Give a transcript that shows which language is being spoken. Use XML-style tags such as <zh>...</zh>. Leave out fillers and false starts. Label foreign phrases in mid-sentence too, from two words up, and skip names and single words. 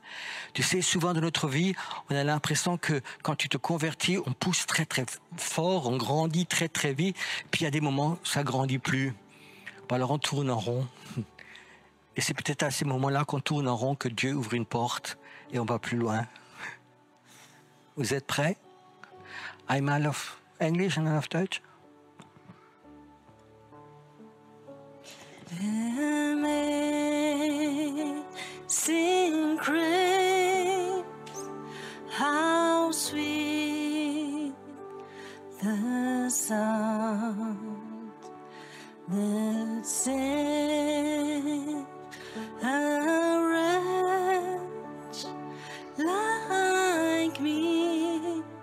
<fr>Tu sais, souvent dans notre vie, on a l'impression que quand tu te convertis, on pousse très très fort, on grandit très très vite, puis il y a des moments où ça grandit plus. Alors on tourne en rond. Et c'est peut-être à ces moments-là qu'on tourne en rond que Dieu ouvre une porte et on va plus loin. Vous êtes prêts?</fr> <de>Einmal auf Englisch und dann auf Deutsch.</de> <en>Amazing grace, how sweet the sound that saved a wretch like me.</en>